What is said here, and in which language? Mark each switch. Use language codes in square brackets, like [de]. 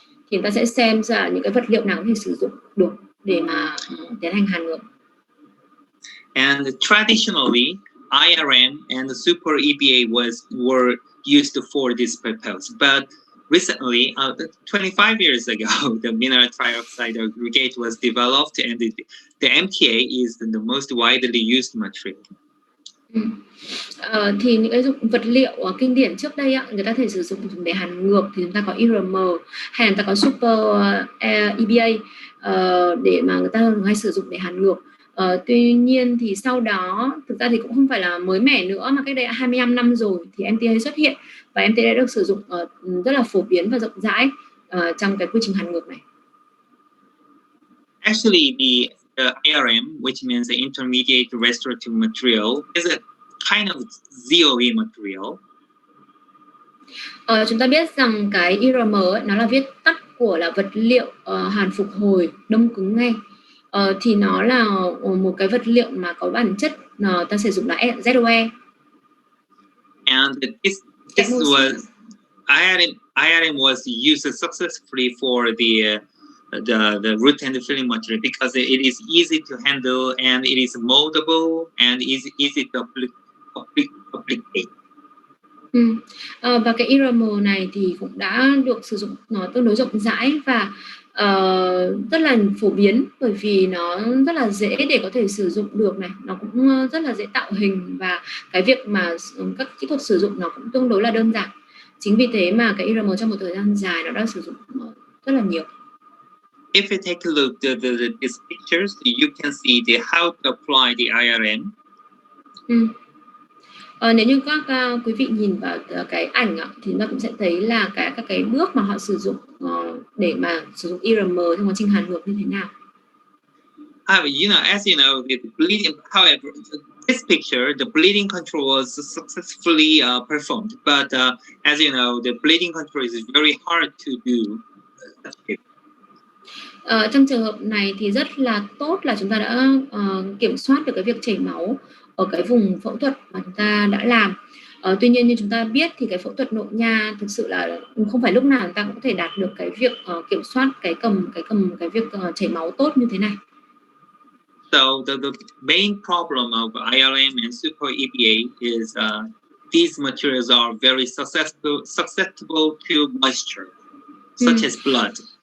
[vi] Thì chúng ta sẽ xem ra những cái vật liệu nào có thể sử dụng được để mà tiến hành hàn ngược. [en] And traditionally, IRM and the super EBA were used for this purpose, but recently, 25 years ago, the mineral trioxide aggregate was developed, and the MTA is the most widely used material. [vi] Thì những cái vật liệu kinh điển trước đây người ta thể sử dụng để hàn ngược thì chúng ta có IRM hay người ta có super EBA để mà người ta thường hay sử dụng để hàn ngược. Tuy nhiên thì sau đó thực ra thì cũng không phải là mới mẻ nữa, mà cách đây 25 năm rồi thì MTA xuất hiện, và MTA đã được sử dụng rất là phổ biến và rộng rãi trong cái quy trình hàn ngược này. [en] Actually, the IRM, which means the intermediate restorative material, is a kind of ZOE material. [vi] Chúng ta biết rằng cái IRM nó là viết tắt của là vật liệu hàn phục hồi đông cứng ngay. Thì nó là một cái vật liệu mà có bản chất ta sử dụng là ZOE. [en] And this was IRM was used successfully for the root and the filling material because it is easy to handle and it is moldable and easy to applicate. [vi] Và cái IRM này thì cũng đã được sử dụng nó tương đối rộng rãi, và Rất là phổ biến bởi vì nó rất là dễ để có thể sử dụng được này, nó cũng rất là dễ tạo hình và cái việc mà các kỹ thuật sử dụng nó cũng tương đối là đơn giản. Chính vì thế mà cái IRM trong một thời gian dài nó đã sử dụng rất là nhiều. [en] If you take a look at these pictures, you can see how to apply the IRM. [vi] Nếu như các quý vị nhìn vào cái ảnh thì nó cũng sẽ thấy là các cái bước mà họ sử dụng để mà sử dụng IRM trong quá trình hàn gược như thế nào. [en] As you know, the bleeding. However, this picture, the bleeding control was successfully performed. But as you know, the bleeding control is very hard to do. [vi] Trong trường hợp này thì rất là tốt là chúng ta đã kiểm soát được cái việc chảy máu ở cái vùng phẫu thuật mà chúng ta đã làm. Tuy nhiên như chúng ta biết thì cái phẫu thuật nội nha thực sự là không phải lúc nào chúng ta cũng có thể đạt được cái việc kiểm soát cái việc chảy máu tốt như thế này. [en] So the main problem of IRM and super EVA is these materials are very susceptible to moisture, such as blood.